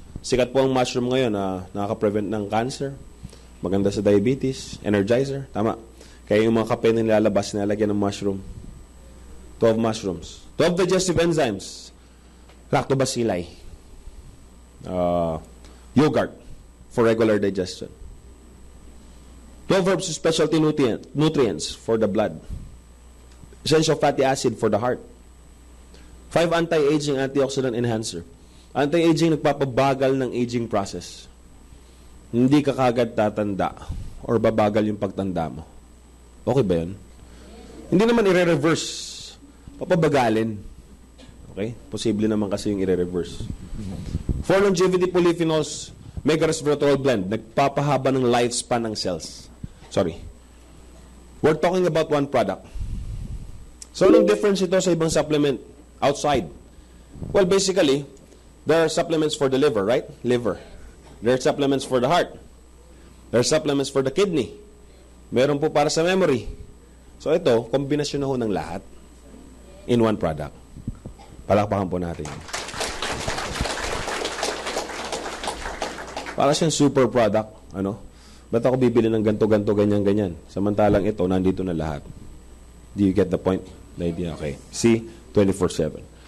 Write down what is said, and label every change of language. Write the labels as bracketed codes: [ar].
[tl] Sikat po ang mushroom ngayon na nakaka-prevent ng cancer, maganda sa diabetes, energizer, tama. Kaya yung mga kape na nilalabas, nilalagyan ng mushroom. [en] 12 mushrooms. 12 digestive enzymes, lactobacilli, yogurt for regular digestion. 12 herbs with specialty nutrients for the blood. Essential fatty acid for the heart. 5 anti-aging antioxidant enhancer. [tl] Anti-aging, nagpapabagal ng aging process. Hindi ka kagad tatanda or babagal yung pagtanda mo. Okay ba yun? Hindi naman i-reverse. Papabagalin. Okay? Posible naman kasi yung i-reverse. [en] For longevity polyphenols, mega resveratrol blend, [tl] nagpapahaba ng [en] lifespan ng cells. Sorry. We're talking about one product. So, [tl] anong difference ito sa ibang supplement outside? [en] Well, basically, there are supplements for the liver, right? Liver. There are supplements for the heart. There are supplements for the kidney. [tl] Meron po para sa memory. So, ito, kombinasyon na ho ng lahat [en] in one product. [tl] Palakpakan po natin. Para siyang super product. Ano? Ba't ako bibili ng ganto, ganyan. Samantalang ito, nandito na lahat. [en] Do you get the point? The idea? Okay. See? 24/7.